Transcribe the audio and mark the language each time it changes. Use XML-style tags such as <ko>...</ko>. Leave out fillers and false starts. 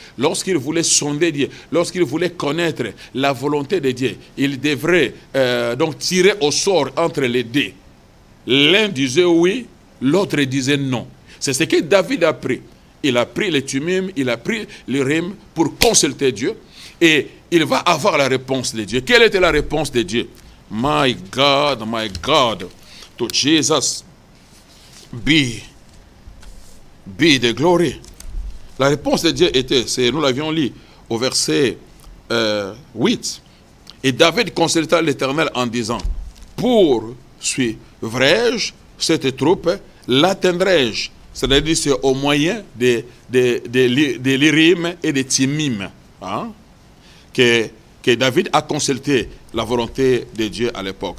<fr>Lorsqu'ils voulaient sonder Dieu, lorsqu'ils voulaient connaître la volonté de Dieu, ils devraient donc tirer au sort entre les deux. L'un disait oui, l'autre disait non. C'est ce que David a pris. Il a pris les tumim, il a pris les rimes pour consulter Dieu. Et il va avoir la réponse de Dieu. Quelle était la réponse de Dieu?</fr> <en>My God, to Jesus be the glory.</en> <fr>La réponse de Dieu était, nous l'avions lu au verset 8. Et David consulta l'Éternel en disant, poursuivrai-je cette troupe, l'atteindrai-je? C'est-à-dire c'est au moyen des lirim et des timim que David a consulté la volonté de Dieu à l'époque.</fr>